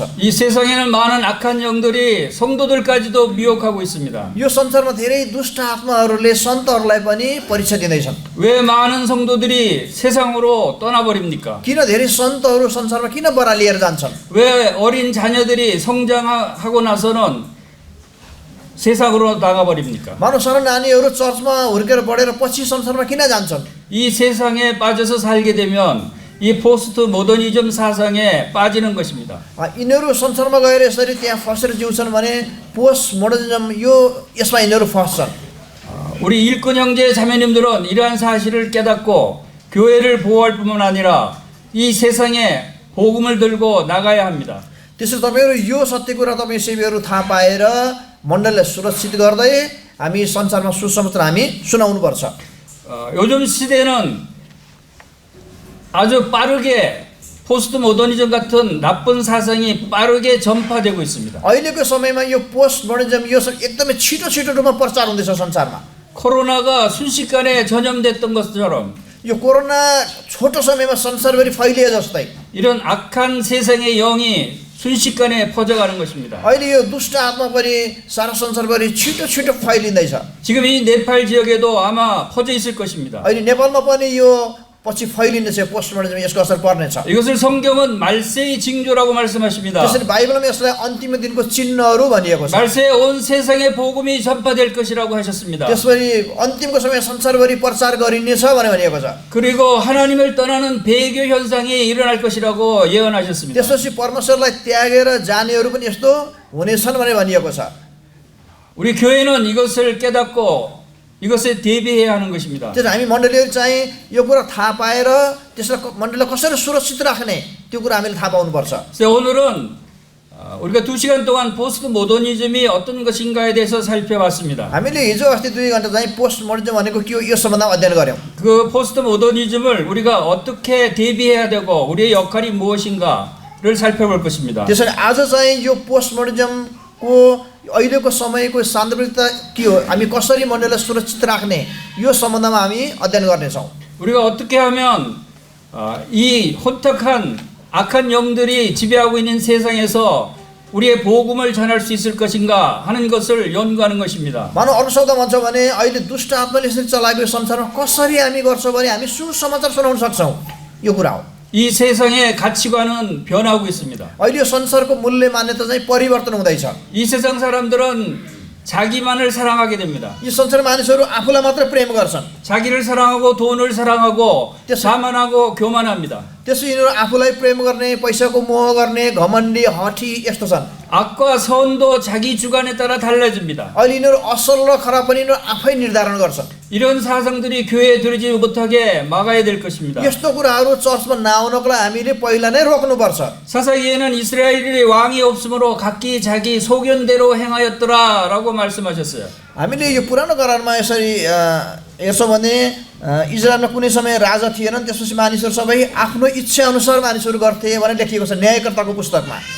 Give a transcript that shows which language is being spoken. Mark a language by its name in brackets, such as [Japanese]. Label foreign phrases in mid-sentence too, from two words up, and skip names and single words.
[Korean] 이 세상에는 많은 악한 영들이 성도들까지도 미혹하고 있습니다. [Nepali] यो संसारमा धेरै दुष्ट आत्माहरूले सन्तहरूलाई पनि परीक्षा दिँदैछन्. [Korean] 왜 많은 성도들이 세상으로 떠나버립니까? [Nepali] किन धेरै सन्तहरू संसारमा किन बरालिएर जान्छन्? [Korean] 왜 어린 자녀들이 성장하고 나서는 세상으로 나가버립니까? [Nepali] मानव सानो नानीहरू चर्चमा हुर्केर बढेर पछि संसारमा किन जान्छन्? [Korean] 이 세상에 빠져서 살게 되면 이 [English] post modernism [Korean] 사상에 빠지는 것입니다. [Nepali] यिनीहरू संसारमा गएर यसरी त्यहाँ फसेर जिउँछन् भने [English] post modernism [Nepali] यसमा यिनीहरू फस्छन्। [Korean] 우리 일꾼 형제 자매님들은 이러한 사실을 깨닫고 교회를 보호할 뿐만 아니라 이 세상에 복음을 들고 나가야 합니다. [Nepali] त्यसरी तपाईँहरू यो सत्य कुरा तपाईँ सेवीहरू थाहा पाएर मण्डललाई सुरक्षित गर्दै हामी संसारमा सुसमाचार हामी सुनाउनुपर्छ। [Korean] 요즘 시대는 아주 빠르게 [English] post modernism [Korean] 같은 나쁜 사상이 빠르게 전파되고 있습니다. [Nepali] अहिलेको समयमा यो [English] post modernism [Nepali] यो सब एकदमै छिटो रूपमा प्रचार हुँदैछ संसारमा। [Korean] 코로나가 순식간에 전염됐던 것처럼 [Nepali] यो कोरोना छोटो समयमा संसारभरि फैलिए जस्तै [Korean] 이런 악한 세상의 영이 순식간에 퍼져가는 것입니다. [Nepali] अहिले यो दुष्ट आत्मा पनि सारा संसारभरि छिटो फैलिँदैछ। [Korean] 지금 이 네팔 지역에도 아마 퍼져 있을 것입니다. [Nepali] अहिले नेपालमा पनि यो पछि फैलिनेछ, [English] post modernism [Nepali] यसको असर पर्नेछ। [Korean] 이것을 성경은 말세의 징조라고 말씀하십니다. [Nepali] त्यसरी बाइबलमा यसलाई अन्तिम दिनको चिन्हहरू भनिएको छ। [Korean] 말세에 온 세상에 복음이 전파될 것이라고 하셨습니다. [Nepali] त्यसपछि अन्तिमको समय संसारभरि प्रचार गरिनेछ भनेर भनिएको छ। [Korean] 그리고 하나님을 떠나는 배교 현상이 일어날 것이라고 예언하셨습니다. [Nepali] त्यसपछि परमेश्वरलाई त्यागेर जानेहरू पनि यस्तो हुनेछन् भनेर भनिएको छ। [Korean] 우리 교회는 이것을 깨닫고 이것에 대비해야 하는 것입니다. [Nepali] त्यसो हामी मण्डलीहरू चाहिँ यो कुरा थाहा पाएर त्यसलाई मण्डलीलाई कसरी सुरक्षित राख्ने त्यो कुरा हामीले थाहा पाउनुपर्छ। [Korean] 그래서 오늘은 우리가 2시간 동안 [English] post modernism이 [Korean] 어떤 것인가에 대해서 살펴봤습니다. [Nepali] हामीले हिजो अस्ति 2 घण्टा चाहिँ [English] post modernism [Nepali] भनेको के हो यो सम्बन्धमा अध्ययन गर्यौं। [Korean] 그 [English] post modernism을 [Korean] 우리가 어떻게 대비해야 되고 우리의 역할이 무엇인가를 살펴볼 것입니다. [Nepali] त्यसैले आज चाहिँ यो [English] post modernismको [Nepali] अहिलेको समयको सान्दर्भिकता के हो, हामी कसरी मण्डलीलाई सुरक्षित राख्ने यो सम्बन्धमा हामी अध्ययन गर्नेछौँ। [Korean] 우리가 어떻게 하면 이 혼탁한 악한 영들이 지배하고 있는 세상에서 우리의 복음을 전할 수 있을 것인가 하는 것을 연구하는 것입니다. [Nepali] मानव अरू शब्द भन्छ भने अहिले दुष्ट आत्माले यसरी चलाएको संसारमा कसरी हामी गर्छौँ भने हामी सुसमाचार सुनाउन सक्छौँ यो कुरा हो। [Korean] 이 세상의 가치관은 변하고 있습니다. [Nepali] अहिले यो संसारको मूल्य मान्यता चाहिँ परिवर्तन हुँदैछ। [Korean] 이 세상 사람들은 자기만을 사랑하게 됩니다. [Nepali] यी संसार मानिसहरू आफूलाई मात्र प्रेम गर्छन्। [Korean] 자기를 사랑하고 돈을 사랑하고 자만하고 교만합니다. [Nepali] त्यसो यिनीहरू आफूलाई प्रेम गर्ने, पैसाको मोह गर्ने, घमण्डी, हठी यस्तो छन्। [Korean] 악과 선도 자기 주관에 따라 달라집니다. [Nepali] अहिले यिनीहरू असल र खराब पनि यिनीहरू आफै निर्धारण गर्छन्। [Korean] 이런 사상들이 교회에 들어오지 못하게 막아야 될 것입니다. [Nepali] यस्तो कुराहरू चर्चमा नआउनको लागि हामीले पहिला नै रोक्नुपर्छ। [Korean] 사사기에는 이스라엘이 왕이 없으므로 각기 자기 소견대로 행하였더라라고 말씀하셨어요. [Nepali] हामीले यो पुरानो करारमा यसरी हेर्छौँ भने इजरायलमा कुनै समय राजा थिएनन्, त्यसपछि मानिसहरू सबै आफ्नो इच्छा अनुसार मानिसहरू गर्थे भनेर लेखिएको छ न्यायकर्ताको पुस्तकमा।